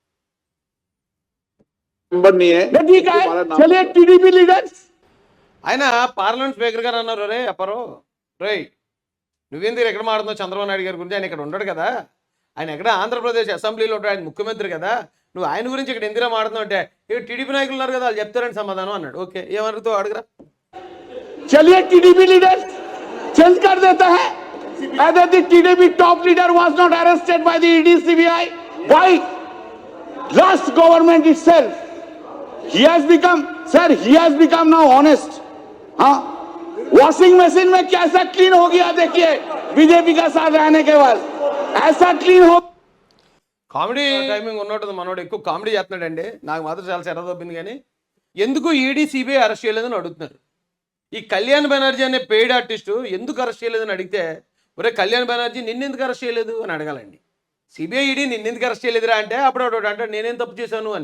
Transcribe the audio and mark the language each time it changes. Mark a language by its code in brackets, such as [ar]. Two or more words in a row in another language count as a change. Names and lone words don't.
[te] ఆయన పార్లమెంట్ స్పీకర్ గారు అన్నారు, రే అప్పరో రే నువ్వేంది ఎక్కడ మాట్లాడుతున్నావు చంద్రబాబు నాయుడు గారి గురించి? ఆయన ఇక్కడ ఉండడు కదా, ఆయన ఎక్కడ ఆంధ్రప్రదేశ్ అసెంబ్లీలో ఉంటాడు, ఆయన ముఖ్యమంత్రి కదా, నువ్వు ఆయన గురించి ఇక్కడ ఎందుకు మాట్లాడుతున్నావు అంటే ఇక్కడ టీడీపీ నాయకులు ఉన్నారు కదా వాళ్ళు చెప్తారని సమాధానం అన్నాడు. ఓకే ఏమడుగుతావు అడుగురా. [hi] चलिए [en] TDP leader change [hi] कर देता है. [en] Whether the TDP top leader was not arrested by the ED CBI, why last government itself he has become now honest. [hi] हाँ [en] washing machine [hi] में कैसा क्लीन हो गया देखिए बीजेपी का साथ रहने के बाद ऐसा क्लीन हो. [en] comedy timing [te] ఉన్నట్టు మనోడు ఎక్కువ కామెడీ చేస్తున్నాడండి. నాకు మాత్రం చాలా చెడ్డ తప్పింది. కానీ ఎందుకు ఈడీ సిబిఐ అరెస్ట్ చేయలేదని అడుగుతున్నారు. ఈ కళ్యాణ్ బెనర్జీ అనే [en] paid artist [te] ఎందుకు అరెస్ట్ చేయలేదని అడిగితే, ఒరే కళ్యాణ్ బెనర్జీ నిన్నెందుకు అరెస్ట్ చేయలేదు అని అడగాలండి. సిబిఐ ఈడీ నిన్నెందుకు అరెస్ట్ చేయలేదురా అంటే అప్పుడు అంటే నేనేం తప్పు చేశాను అని.